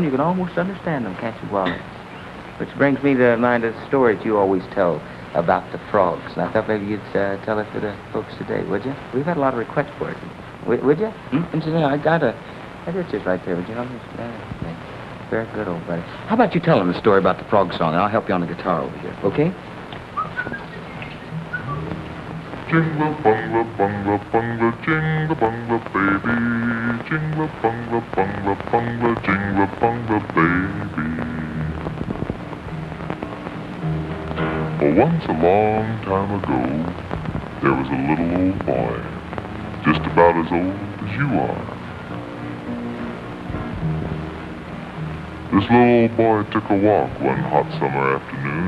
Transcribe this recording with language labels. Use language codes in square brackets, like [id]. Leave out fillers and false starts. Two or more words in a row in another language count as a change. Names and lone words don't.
[en] You can almost understand them, can't you, Wally? Which brings me to mind a story that you always tell about the frogs. And I thought maybe you'd tell it to the folks today, would you? We've had a lot of requests for it. Would you? And so, I got a... It's just right there. Would you know this? Very good, old buddy. How about you tell them the story about the frog song, and I'll help you on the guitar over here, okay? Jingle, bungler, bungler, bungler, jingle, bungler, baby. Jingle, bungler, bungler, bungler, jingle, bungler, baby. Well, once a long time ago, there was a little old boy, just about as old as you are. This little old boy took a walk one hot summer afternoon.